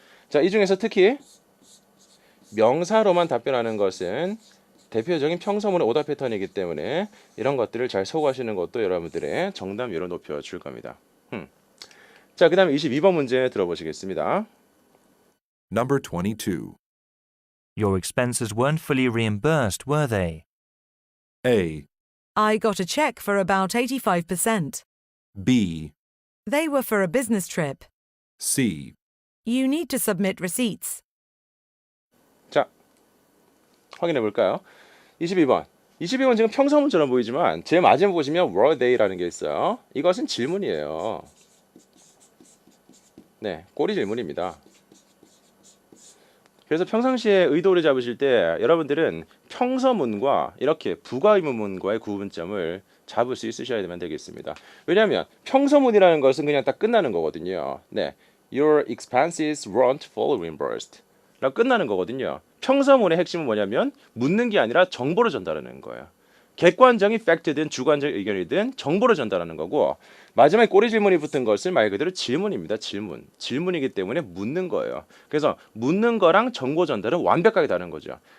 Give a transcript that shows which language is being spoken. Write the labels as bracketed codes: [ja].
[ko] 자, 이 중에서 특히 명사로만 답변하는 것은 대표적인 평서문의 오답 패턴이기 때문에 이런 것들을 잘 소구하시는 것도 여러분들의 정답률을 높여줄 겁니다. 자, 그 다음에 22번 문제 들어보시겠습니다. [en] Number 22. Your expenses weren't fully reimbursed, were they? A, I got a check for about 85%. B, They were for a business trip. C. You need to submit receipts. [ko] 자, 확인해 볼까요? 22번. 22번 지금 평서문처럼 보이지만 제 마지막에 보시면 [en] were they [ko] 라는 게 있어요. 이것은 질문이에요. 네, 꼬리 질문입니다. 그래서 평상시에 의도를 잡으실 때 여러분들은 평서문과 이렇게 부가의문문과의 구분점을 잡을 수 있으셔야 되겠습니다. 왜냐하면 평서문이라는 것은 그냥 딱 끝나는 거거든요. 네, [en] Your expenses weren't fully reimbursed [ko] 라고 끝나는 거거든요. 평서문의 핵심은 뭐냐면 묻는 게 아니라 정보를 전달하는 거예요. 객관적인 팩트든 주관적 의견이든 정보를 전달하는 거고, 마지막에 꼬리 질문이 붙은 것을 말 그대로 질문입니다. 질문이기 때문에 묻는 거예요. 그래서 묻는 거랑 정보 전달은 완벽하게 다른 거죠.